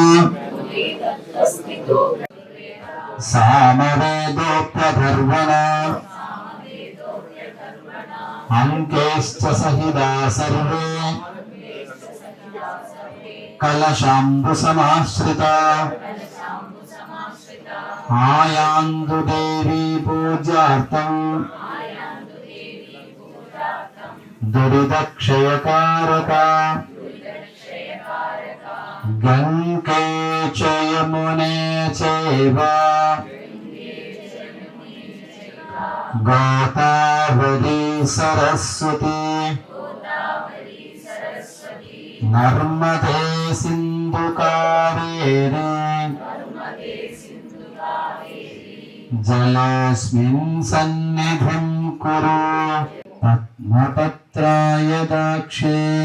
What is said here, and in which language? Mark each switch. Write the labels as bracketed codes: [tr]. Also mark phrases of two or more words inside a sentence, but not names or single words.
[sa] സാമവേദോപ്യധർവണ അങ്കേശ്ച സഹിതാ സർവേ കലശാംബുസമാശ്രിത ആയാന്തു ദേവീ പൂജാർത്ഥം दुरिदक्षयकारक गंगे च यमुने चैव गोदावरी सरस्वती నర్మదే సింధు కావేరీ జలేస్మిన్ సన్నిధిం కురు పద్మపత్రాయదాక్షే